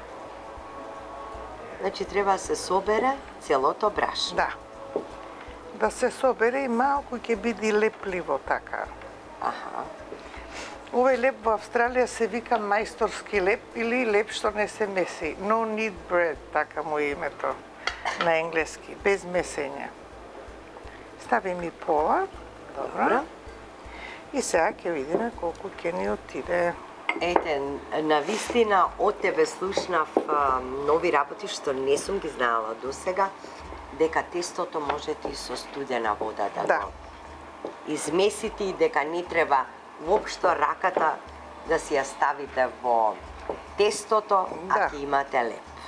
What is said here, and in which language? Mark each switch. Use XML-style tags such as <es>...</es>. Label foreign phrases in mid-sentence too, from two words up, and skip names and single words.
<mk>Значи треба да се собере целото брашно. Да. Да се собере и малку ќе биде лепливо така. Аха. Овој леп во Австралија се вика мајсторски леп или леп што не се меси.</mk> <en>No knead bread,</en> <mk>така му е името на енглески, без месење. Стави ми пола. Добро. И сега ќе видиме колку ќе ни отиде. Ете, на вистина од тебе слушнав нови работи што не сум ги знаела досега, дека тестото можете и со студена вода да го измесите и дека не треба воопшто раката да си ја ставите во тестото, а ќе имате леп.</mk>